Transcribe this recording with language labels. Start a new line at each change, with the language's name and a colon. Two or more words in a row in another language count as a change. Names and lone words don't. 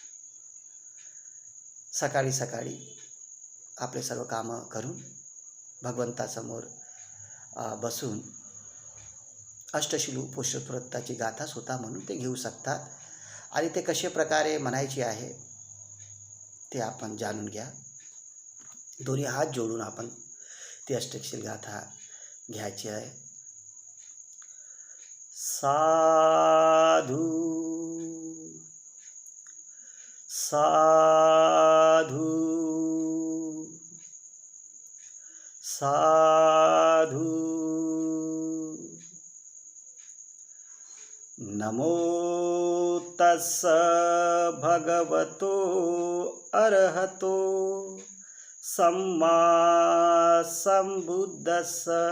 Marathi: सकाळी सकाळी आपले सर्व कामं करून भगवंतासमोर बसून अष्टशील उपोषण व्रताची गाथा स्वतः म्हणून ते घेऊ शकतात. आणि ते कशा प्रकारे म्हणायची आहे ते आपण जाणून घ्या. दोन्ही हात जोडून आपण ती अष्टशील गाथा घ्यायची आहे.
Pali: साधू साधू साधू नमो तस्स भगवतो अरहतो सम्मा सम्बुद्धस्स.